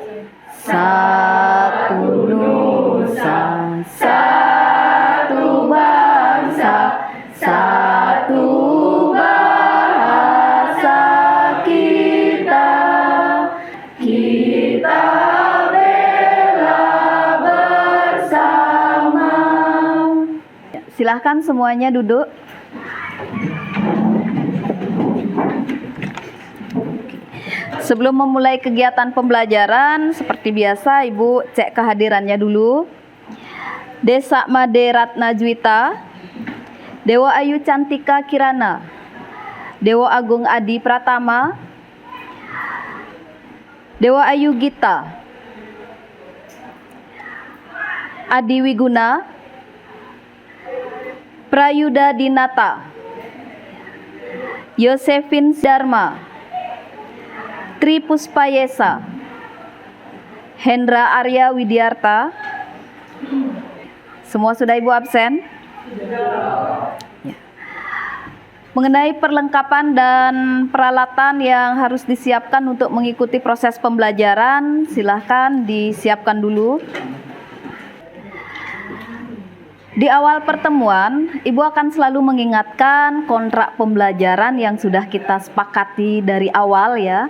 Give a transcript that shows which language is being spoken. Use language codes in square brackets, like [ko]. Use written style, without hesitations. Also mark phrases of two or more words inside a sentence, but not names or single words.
[id] Satu nusa, satu bangsa, satu bahasa kita bela bersama. Silahkan semuanya duduk. Sebelum memulai kegiatan pembelajaran, seperti biasa Ibu cek kehadirannya dulu. Desa Made Ratna Juwita, Dewa Ayu Cantika Kirana, Dewa Agung Adi Pratama, Dewa Ayu Gita, Adi Wiguna, Prayuda Dinata, Yosefin Dharma, Tri Puspayesa, Hendra Arya Widiarta. Semua sudah Ibu absen? Ya. Mengenai perlengkapan dan peralatan yang harus disiapkan untuk mengikuti proses pembelajaran, silahkan disiapkan dulu. Di awal pertemuan, Ibu akan selalu mengingatkan kontrak pembelajaran yang sudah kita sepakati dari awal ya.